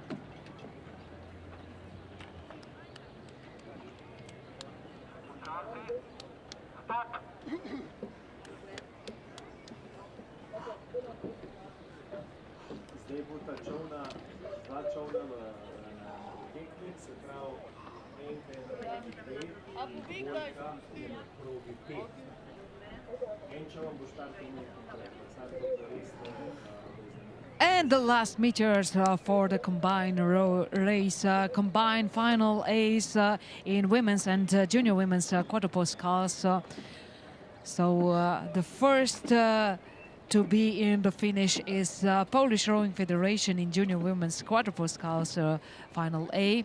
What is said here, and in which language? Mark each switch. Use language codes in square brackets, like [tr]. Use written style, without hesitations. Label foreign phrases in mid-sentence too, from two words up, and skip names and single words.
[sl] Zdaj bo ta čovna, dva čovna na tekmi, se pravi enka je na progi 2 in dvojka je na progi 5. En čovn bo štartil nekaj, sad bo res [en] and the last meters for the combined race, combined final A's in women's and junior women's quadruple sculls. So the first to be in the finish is Polish Rowing Federation in junior women's quadruple sculls final A.